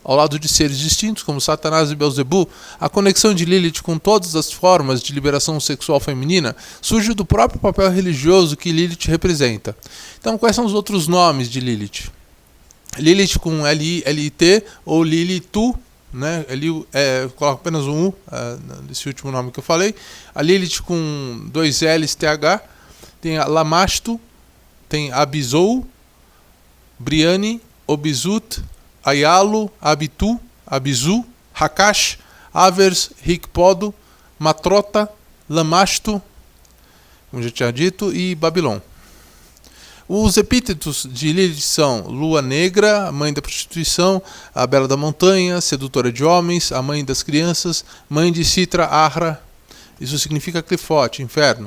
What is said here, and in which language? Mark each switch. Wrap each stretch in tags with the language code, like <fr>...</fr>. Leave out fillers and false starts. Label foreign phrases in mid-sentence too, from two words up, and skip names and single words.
<pt>Ao lado de seres distintos como Satanás e Belzebu, a conexão de Lilith com todas as formas de liberação sexual feminina surge do próprio papel religioso que Lilith representa. Então, quais são os outros nomes de Lilith? Lilith com L-I-L-I-T ou Lilitu, né? Coloco apenas um U, nesse último nome que eu falei. A Lilith com dois L's, T-H. Tem a Lamashtu, tem Abizou, Briane, Obizut, Ayalu, Abitu, Abizu, Hakash, Avers, Rikpodo, Matrota, Lamashtu, como já tinha dito, e Babilon. Os epítetos de Lilith são Lua Negra, a mãe da prostituição, a Bela da Montanha, sedutora de homens, a mãe das crianças, mãe de Sitra Ahra, isso significa clifote, inferno.</pt>